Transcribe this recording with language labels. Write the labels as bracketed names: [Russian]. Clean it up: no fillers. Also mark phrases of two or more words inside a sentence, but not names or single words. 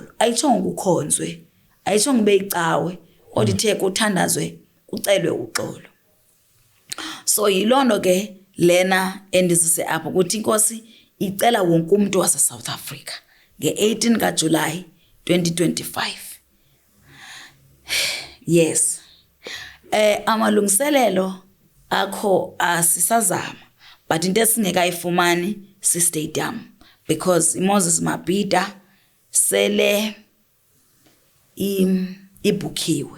[Xhosa] Ayitshongo ukukhonzwe, ayitshongo beyicawe, kodwa ithe kuthandazwe kucelwe uxolo. So yilondo ke lena endizise apho ukuthi inkosi icela wonke umuntu wase South Africa nge-18 kaJuly 2025. Yes. Amalungiselelo akho asisazama, but into esingekayifumani si stadium because Moses Mabhida sele ibhukiwe.